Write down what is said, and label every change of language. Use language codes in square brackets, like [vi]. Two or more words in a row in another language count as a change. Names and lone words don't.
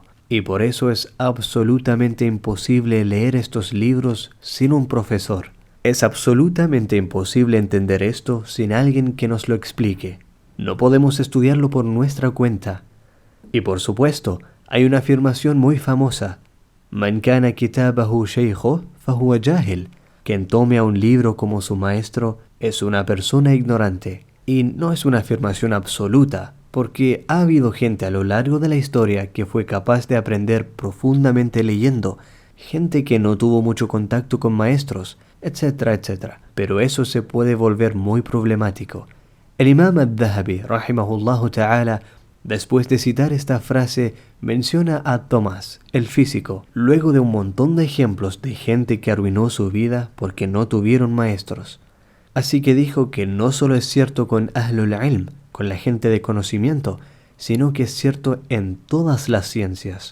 [es] Y por eso es absolutamente imposible leer estos libros sin un profesor. Es absolutamente imposible entender esto sin alguien que nos lo explique. No podemos estudiarlo por nuestra cuenta. Y por supuesto, hay una afirmación muy famosa. [ar] من كان كتابه شيخه فهو جاهل. [es] Quien tome a un libro como su maestro es una persona ignorante. Y no es una afirmación absoluta, porque ha habido gente a lo largo de la historia que fue capaz de aprender profundamente leyendo, gente que no tuvo mucho contacto con maestros, etcétera, etcétera. Pero eso se puede volver muy problemático. El Imam al-Dhahabi, [ar] رحمه الله تعالى, [es] después de citar esta frase, menciona a Tomás, el físico, luego de un montón de ejemplos de gente que arruinó su vida porque no tuvieron maestros. Así que dijo que no solo es cierto con [ar] أهل العلم, [es] con la gente de conocimiento, sino que es cierto en todas las ciencias.